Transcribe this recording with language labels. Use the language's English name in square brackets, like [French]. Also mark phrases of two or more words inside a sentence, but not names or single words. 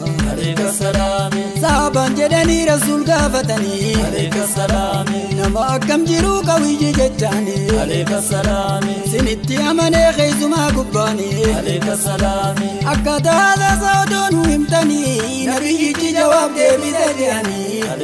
[Arabic] عليك السلام. [Oromo] Sahaban jedhanii Rasuul gaafatanii. [Arabic] عليك السلام. [Oromo] Nama akkam jiru qawiyyi jechaanii. [Arabic] عليك السلام. [Oromo] Sinitti amanee keessumaa gubbaanii. [Arabic] عليك السلام. [Oromo] Akkaataa haasasa odoo nu himtanii. Nabiyyichi jawaab deebise jedhanii.